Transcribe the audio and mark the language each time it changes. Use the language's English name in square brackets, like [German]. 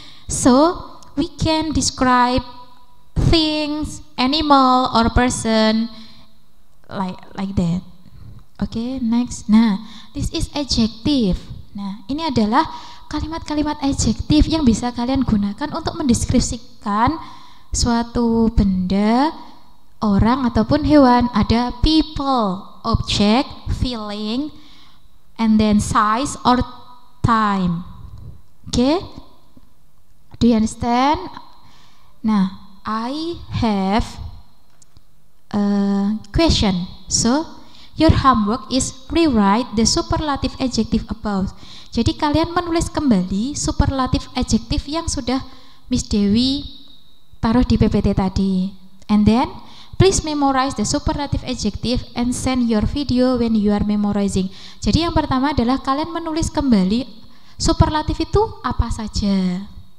[English] So, we can describe things, animal or person like that. Oke, next. Nah, this is adjective. [Indonesian] Nah, ini adalah kalimat-kalimat adjektif yang bisa kalian gunakan untuk mendeskripsikan suatu benda, orang ataupun hewan. [English] Ada people, object, feeling, and then size or time. Okay? Do you understand? Nah, I have a question. So, your homework is rewrite the superlative adjective above. [Indonesian] Jadi kalian menulis kembali superlatif adjektif yang sudah Miss Dewi taruh di PPT tadi. [English] And then please memorize the superlative adjective and send your video when you are memorizing. [Indonesian] Jadi yang pertama adalah kalian menulis kembali superlatif itu apa saja.